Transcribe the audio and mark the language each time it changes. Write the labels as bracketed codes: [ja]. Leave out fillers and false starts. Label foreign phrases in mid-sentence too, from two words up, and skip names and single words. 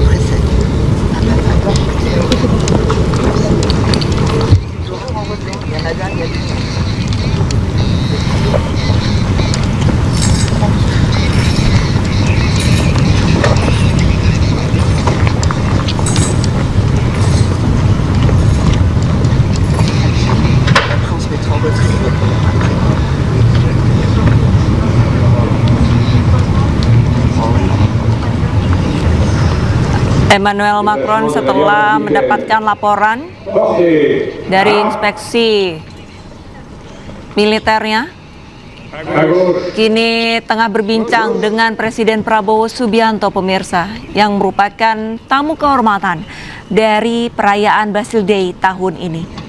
[fr] Après on se mettra en retrait. [id] Emmanuel Macron setelah mendapatkan laporan dari inspeksi militernya, kini tengah berbincang dengan Presiden Prabowo Subianto, pemirsa, yang merupakan tamu kehormatan dari perayaan Bastille Day tahun ini.